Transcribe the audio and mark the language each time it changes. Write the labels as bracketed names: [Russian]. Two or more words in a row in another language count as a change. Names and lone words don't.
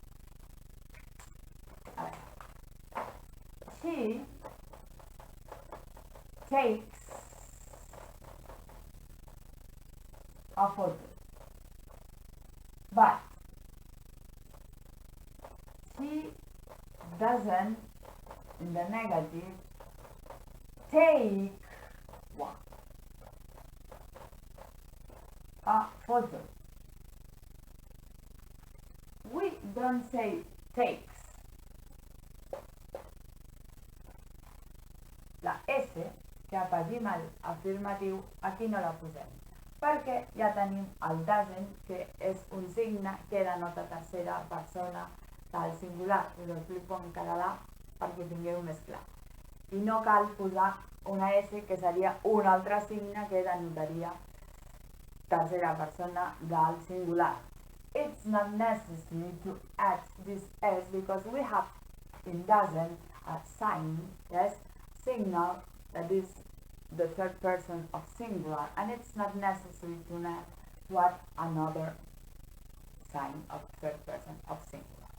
[English] she takes a photo, but she doesn't, in the negative, take what? A photo. We don't say takes. [Catalan] La S, que afegim al afirmatiu, aquí no la posem, perquè ja tenim el doesn't, que és un signe que denota tercera persona del singular. Us ho explico en català perquè tingueu més clar. I no cal posar una S, que seria un altre signe que denotaria tercera persona del singular. [English] It's not necessary to add this S because we have in doesn't a sign, yes, signal that is the third person of singular, and it's not necessary to add another sign of third person of singular.